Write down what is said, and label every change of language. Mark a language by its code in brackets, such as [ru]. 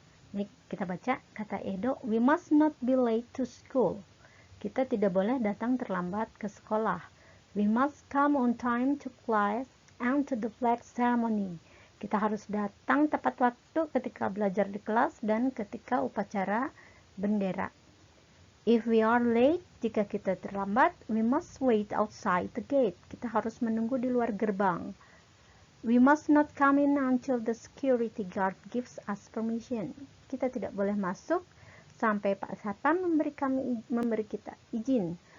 [id] Ini kita baca kata Edo, [en] we must not be late to school. [id] Kita tidak boleh datang terlambat ke sekolah. [en] We must come on time to class and to the flag ceremony. [id] Kita harus datang tepat waktu ketika belajar di kelas dan ketika upacara bendera. [en] If we are late, [id] jika kita terlambat, [en] we must wait outside the gate. [id] Kita harus menunggu di luar gerbang. [en] We must not come in until the security guard gives us permission. [id] Kita tidak boleh masuk sampai Pak Satpam memberi kita izin.